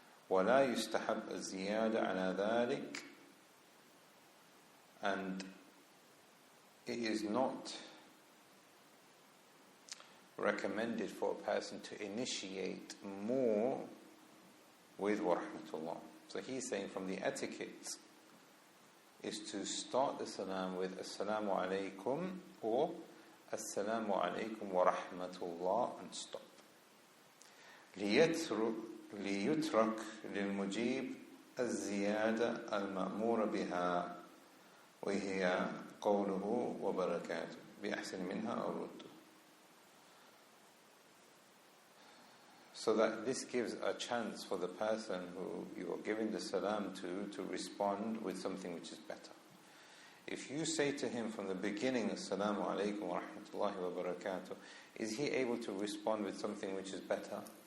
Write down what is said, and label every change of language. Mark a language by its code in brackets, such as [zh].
[ar] وَلَا يُسْتَحَبْ الزِّيَادَةَ عَلَى ذَلِكَ, [en] and it is not recommended for a person to initiate more with wa rahmatullah. So he's saying from the etiquette is to start the salam with assalamu alaikum or assalamu alaikum wa rahmatullah and stop. [ar] ليترك للمجيب الزيادة المأمور بها وهي قوله وبركاته بأحسن منها أو رده. [en] So that this gives a chance for the person who you are giving the salam to respond with something which is better. If you say to him from the beginning, Assalamu alaikum wa rahmatullahi wa barakatuh, is he able to respond with something which is better?